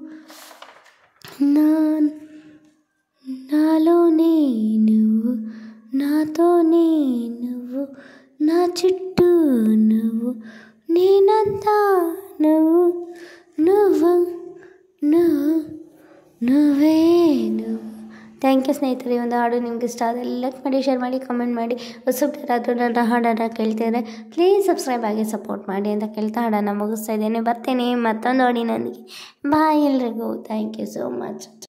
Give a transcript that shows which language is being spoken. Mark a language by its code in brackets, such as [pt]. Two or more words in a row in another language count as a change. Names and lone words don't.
[te] నాలోనే నువ్వు నాతోనే నువ్వు నా చుట్టూ నువ్వు నేనంతా నువ్వు నువ్వు నువ్వు నువ్వೇ నువ్ವು [en] thank you [te] ಸ್ನೇಹಿತರೆ. [kn] ಒಂದು ಹಾಡು ನಿಮ್ಗೆ ಇಷ್ಟ ಆದರೆ ಲೈಕ್ ಮಾಡಿ, ಶೇರ್ ಮಾಡಿ, ಕಮೆಂಟ್ ಮಾಡಿ. ಹೊಸಬ್ರಾದರೂ ನನ್ನ ಹಾಡನ್ನು ಕೇಳ್ತಿದ್ರೆ [en] please subscribe [kn] ಆಗಿ ಸಪೋರ್ಟ್ ಮಾಡಿ ಅಂತ ಕೇಳ್ತಾ ಹಾಡನ್ನು ಮುಗಿಸ್ತಾ ಇದ್ದೇನೆ. ಬರ್ತೇನೆ ಮತ್ತೊಂದು ಹಾಡಿನೊಂದಿಗೆ. ಬಾಯ್ ಎಲ್ರಿಗೂ. [en] thank you so much.